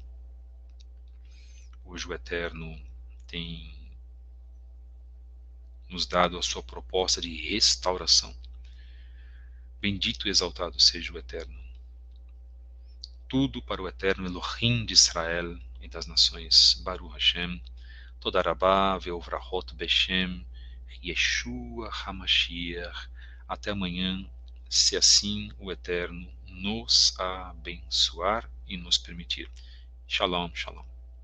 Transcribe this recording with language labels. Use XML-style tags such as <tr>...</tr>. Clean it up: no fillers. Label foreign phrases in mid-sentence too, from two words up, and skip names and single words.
<pt>Hoje o Eterno tem nos dado a sua proposta de restauração. Bendito e exaltado seja o Eterno. Tudo para o Eterno Elohim de Israel e das nações.</pt> <he>ברוך השם. תודה רבה וברכות בשם ישוע המשיח.</he> <pt>Até amanhã, se assim o Eterno nos abençoar e nos permitir.</pt> <he>שלום שלום.</he>